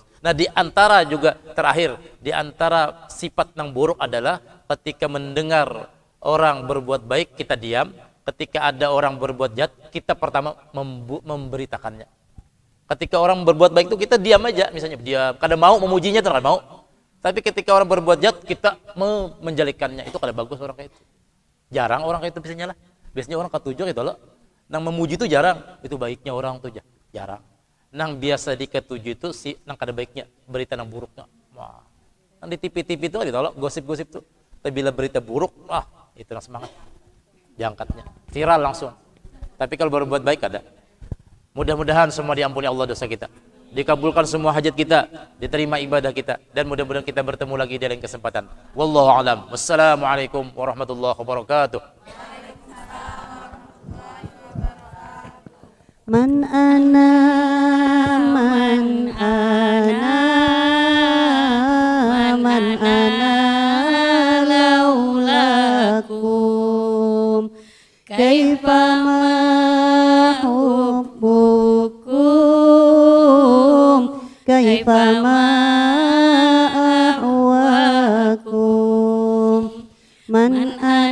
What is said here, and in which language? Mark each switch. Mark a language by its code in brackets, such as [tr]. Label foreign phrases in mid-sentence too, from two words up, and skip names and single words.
[id] Nah, di antara juga terakhir, di antara sifat yang buruk adalah ketika mendengar orang berbuat baik kita diam, ketika ada orang berbuat jahat kita pertama memberitakannya. Ketika orang berbuat baik itu kita diam aja, misalnya diam, kada mau memujinya, tidak mau. Tapi ketika orang berbuat jahat kita menjalikannya, itu kada bagus orang kayak itu. Jarang orang kayak itu biasanya lah. Biasanya orang ketujuh gitu loh. Nang memuji itu jarang, itu baiknya orang tuh jarang. Nang biasa di ketujuh itu si nang kada baiknya, berita nang buruknya. Wah. Nang di TV-TV itu gitu loh, gosip-gosip tuh. Tapi bila berita buruk, wah, itu nang semangat. Diangkatnya, viral langsung. Tapi kalau berbuat baik ada. Mudah-mudahan semua diampuni Allah dosa kita. Dikabulkan semua hajat kita, diterima ibadah kita, dan mudah-mudahan kita bertemu lagi di lain kesempatan. [ar] والله أعلم. والسلام عليكم ورحمة الله وبركاته. من أنا من أنا من أنا لولاكم كيف ما حبكم كيف ما أهواكم من